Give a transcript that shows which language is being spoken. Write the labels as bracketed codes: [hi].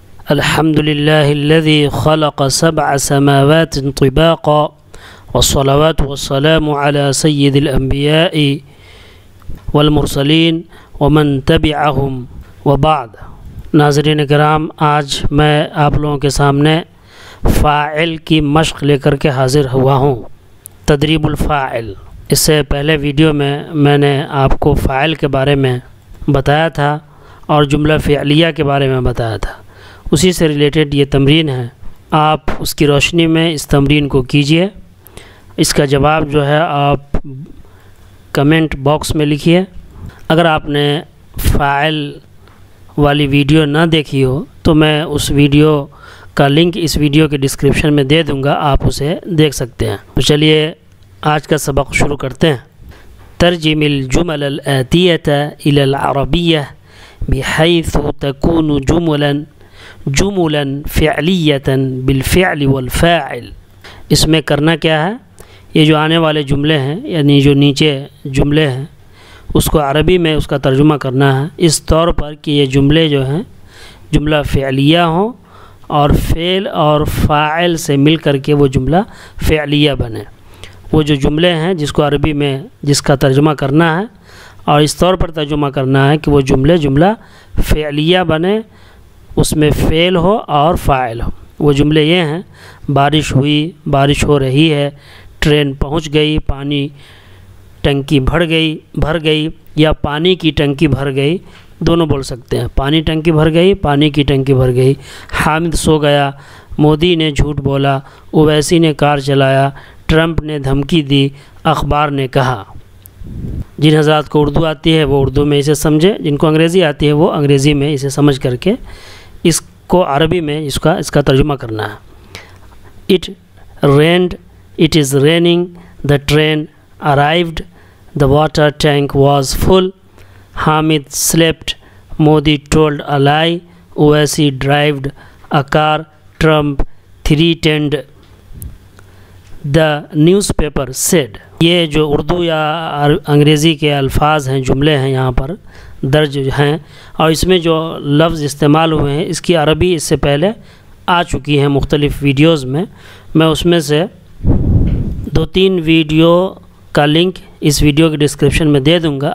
[ar] الحمد لله الذي خلق 7 سماوات طباقا، والصلوات والسلام على سيد الأنبياء والمرسلين ومن تبعهم وبعد. [ur] ناظرین کرام، آج میں آپ لوگوں کے سامنے فاعل کی مشق لے کر کے حاضر ہوا ہوں، تدریب الفاعل. اس سے پہلے ویڈیو میں نے آپ کو فاعل کے بارے میں بتایا تھا اور جملہ فعلیہ کے بارے میں بتایا تھا. اسی سے ریلیٹڈ یہ تمرین ہے. آپ اس کی روشنی میں اس تمرین کو کیجئے. اس کا جواب جو ہے آپ کمنٹ باکس میں لکھیے. اگر آپ نے فاعل والی ویڈیو نہ دیکھی ہو تو میں اس ویڈیو کا لنک اس ویڈیو کے ڈسکرپشن میں دے دوں گا، آپ اسے دیکھ سکتے ہیں. تو چلیے آج کا سبق شروع کرتے ہیں. [ar] ترجم الجمل الآتية إلى العربية بحيث تكون جملا فعلية بالفعل والفاعل. [ur] اس میں کرنا کیا ہے، یہ جو آنے والے جملے ہیں یعنی جو نیچے جملے ہیں اس کو عربی میں اس کا ترجمہ کرنا ہے اس طور پر کہ یہ جملے جو ہیں جملہ فعلیہ ہوں اور فعل اور فاعل سے مل کر کے وہ جملہ فعلیہ بنے. وہ جو جملے ہیں جس کو عربی میں جس کا ترجمہ کرنا ہے اور اس طور پر ترجمہ کرنا ہے کہ وہ جملہ فعلیہ بنے، اس میں فعل ہو اور فاعل ہو. وہ جملے یہ ہیں: بارش ہوئی، بارش ہو رہی ہے، ٹرین پہنچ گئی، پانی ٹنکی بھر گئی یا پانی کی ٹنکی بھر گئی، دونوں بول سکتے ہیں. پانی ٹنکی بھر گئی، پانی کی ٹنکی بھر گئی. حامد سو گیا، مودی نے جھوٹ بولا، اویسی نے کار چلایا، ٹرمپ نے دھمکی دی، اخبار نے کہا. جن حضرات کو اردو آتی ہے وہ اردو میں اسے سمجھے، جن کو انگریزی آتی ہے وہ انگریزی میں اسے سمجھ کر کے اس کو عربی میں اس کا ترجمہ کرنا ہے. [en] It rained, it is raining, the train arrived, the water tank was full, Hamid slept, Modi told a lie, Owaisi drove a car, Trump threatened, the newspaper said. [ur] یہ جو اردو یا انگریزی کے الفاظ ہیں، جملے ہیں یہاں پر درج ہیں اور اس میں جو لفظ استعمال ہوئے ہیں اس کی عربی اس سے پہلے آ چکی ہیں مختلف ویڈیوز میں. میں اس میں سے 2-3 ویڈیو کا لنک اس ویڈیو کے ڈسکرپشن میں دے دوں گا.